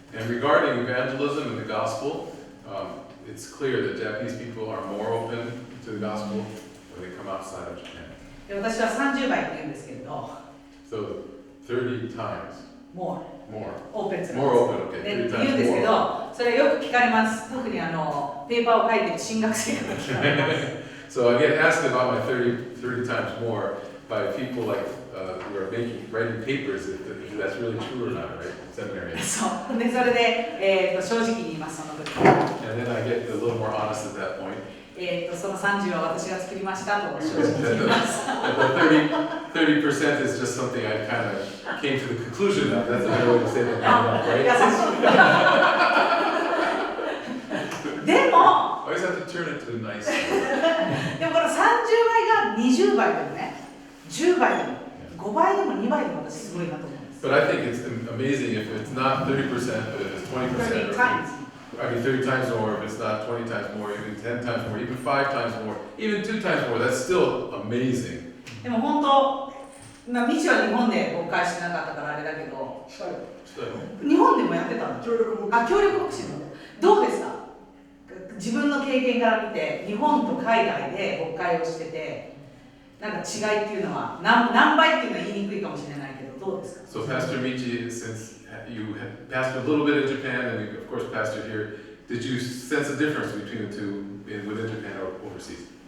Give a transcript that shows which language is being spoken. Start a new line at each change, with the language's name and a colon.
English: And regarding evangelism and the gospel, it's clear that Japanese people are more open to the gospel when they come outside of Japan.
Japanese: で私は30倍って言うんですけれど、
English: So 30 times more
Japanese: オープンするんです。
English: More open, okay.
Japanese: で言うんですけど、それよく聞かれます。特にペーパーを書いてる進学生から聞かれます。
English: So I get asked about my 30 times more by people like who are writing papers if that's really true or not, right? Seminary.
Japanese: そうでそれで、正直に言いますその時。
English: And then I get a little more honest at that point.
Japanese: その30は私が作りましたと正直に言います。
English: The 30% is just something I kind of came to the conclusion of. That's a better way to say that, right?
Japanese: でも
English: I always have to turn it to nice.
Japanese: でもこの30倍が20倍でもね、10倍でも5倍でも2倍でも私すごいなと思うんです。
English: But I think it's amazing if it's not 30%, but if it's 20%. 30 times. I mean 30 times more, if it's not 20 times more, even 10 times more, even 5 times more, even 2 times more, that's still amazing.
Japanese: でも本当、未知は日本で牧会してなかったからあれだけど、日本でもやってたの？協力牧師の。どうですか？自分の経験から見て、日本と海外で牧会をしてて、なんか違いっていうのは何倍っていうのは言いにくいかもしれないけど、どうですか？
English: So Pastor Michi, since you have pastored a little bit in Japan and you, of course pastored here, did you sense a difference between the two within Japan or overseas?